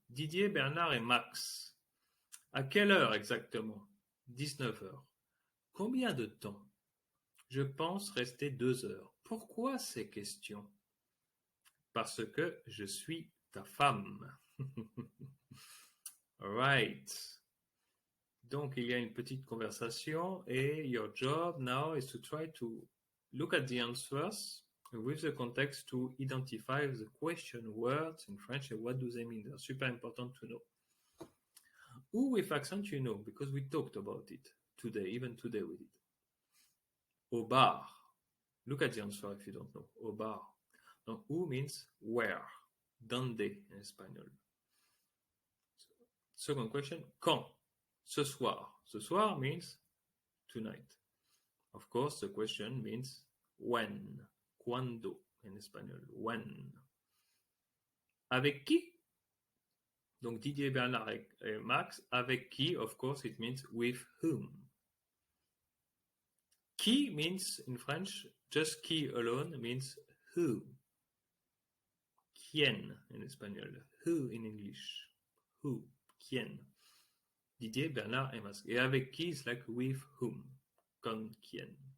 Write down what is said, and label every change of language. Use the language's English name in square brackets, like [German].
[French] Didier, Bernard et Max. À quelle heure exactement? 19 heures. Combien de temps? Je pense rester 2 heures. Pourquoi ces questions? Parce que je suis ta femme. [English] Alright. [French] Donc, il y a une petite conversation et [English] your job now is to try to look at the answers with the context to identify the question words in French and what do they mean. They're super important to know. Ou with accent, because we talked about it today, even today we did. Au bar. Look at the answer if you don't know. Au bar. Now, où means where. Donde in Espanol. Second question, quand? [French] Ce soir. Ce soir [English] means tonight. Of course, the question means when. Cuando in Espanol. When. [French] Avec qui? Donc Didier, Bernard et Max. Avec qui? [English] Of course, it means with whom. Qui means in French, just qui alone means who. Quién in Espanol. Who in English. Who. Quién. [French] Didier, Bernard et Max. Et avec qui, [English] it's like with whom. [Spanish] Con quién.